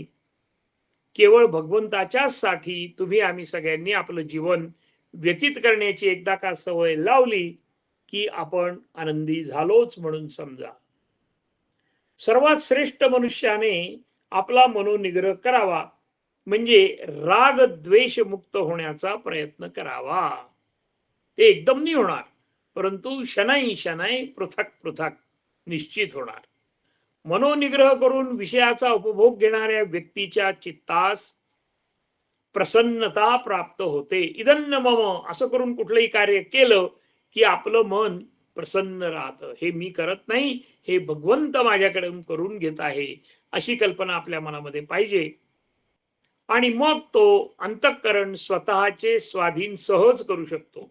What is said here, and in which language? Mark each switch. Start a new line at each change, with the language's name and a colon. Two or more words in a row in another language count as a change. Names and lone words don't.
Marathi: केवळ भगवंताच्याच साठी तुम्ही आम्ही सगळ्यांनी आपलं जीवन व्यतीत करण्याची एकदा का सवय लावली की आपण आनंदी झालोच म्हणून समजा. सर्वात श्रेष्ठ मनुष्याने आपला मनोनिग्रह करावा, म्हणजे राग द्वेष मुक्त होण्याचा प्रयत्न करावा. ते एकदम नाही होणार, परंतु
Sanskrit: शनै शनै पृथक पृथक
Marathi: निश्चित होणार. मनोनिग्रह करून विषयाचा उपभोग घेणाऱ्या व्यक्तीच्या चित्तास प्रसन्नता प्राप्त होते.
Sanskrit: इदन्न मम
Marathi: असं करून कुठलंही कार्य केलं की आपलं मन प्रसन्न राहतं. हे मी करत नाही, हे भगवंत माझ्याकडून करून घेत आहे, अशी कल्पना आपल्या मनामध्ये पाहिजे. आणि मग तो अंतःकरण स्वतःचे स्वाधीन सहज करू शकतो.